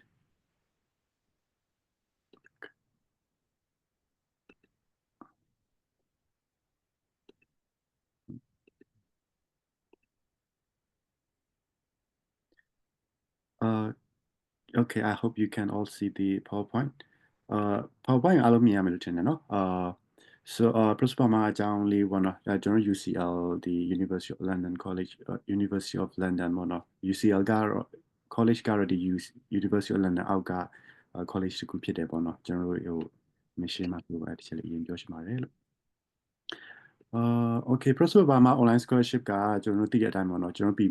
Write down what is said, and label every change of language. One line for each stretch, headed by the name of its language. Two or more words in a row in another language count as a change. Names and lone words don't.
English: Okay, I hope you can all see the PowerPoint.
Burmese: PowerPoint အားလုံးမြင်ရမယ်လို့ထင်တယ်နော် so Professor Burma အကြောင်းလေးပေါ့နော်ကျွန်တော် UCL ဒီ University of London College University of London ပေါ့နော် UCL ကတော့ college ကတော့ဒီ University of London အောက်က college တစ်ခုဖြစ်တယ်ပေါ့နော်ကျွန်တော်တို့ဟို mission မှာပြောပါတယ်တစ်ချက်လေးအရင်ပြောချင်ပါတယ်လို့okay Professor Burma
English: online scholarship
Burmese: ကကျွန်တော်တို့သိတဲ့အတိုင်းပေါ့နော်ကျွန်တော် PB